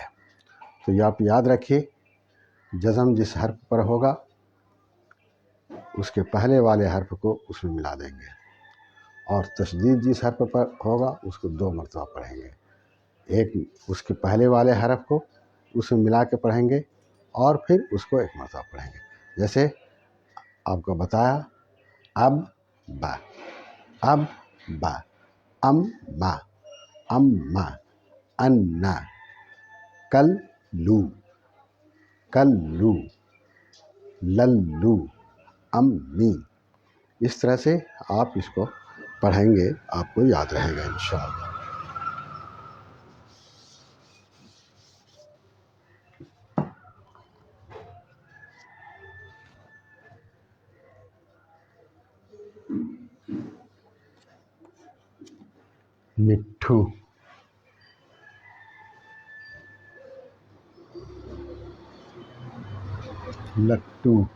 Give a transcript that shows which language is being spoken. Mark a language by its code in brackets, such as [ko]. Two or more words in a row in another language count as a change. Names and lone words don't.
[ur] تو یہ آپ یاد رکھیے، جزم جس حرف پر ہوگا اس کے پہلے والے حرف کو اس میں ملا دیں گے، اور تشدید جس حرف پر ہوگا اس کو 2 مرتبہ پڑھیں گے، ایک اس کے پہلے والے حرف کو اس میں ملا کے پڑھیں گے اور پھر اس کو 1 مرتبہ پڑھیں گے۔ جیسے آپ کو بتایا اب با، اب با، ام ما، ام ما، ان نا، کل لو، کل لو، لل لو، ام می، اس طرح سے آپ اس کو پڑھیں گے، آپ کو یاد رہے گا انشاءاللہ۔ مٹھو، لٹو،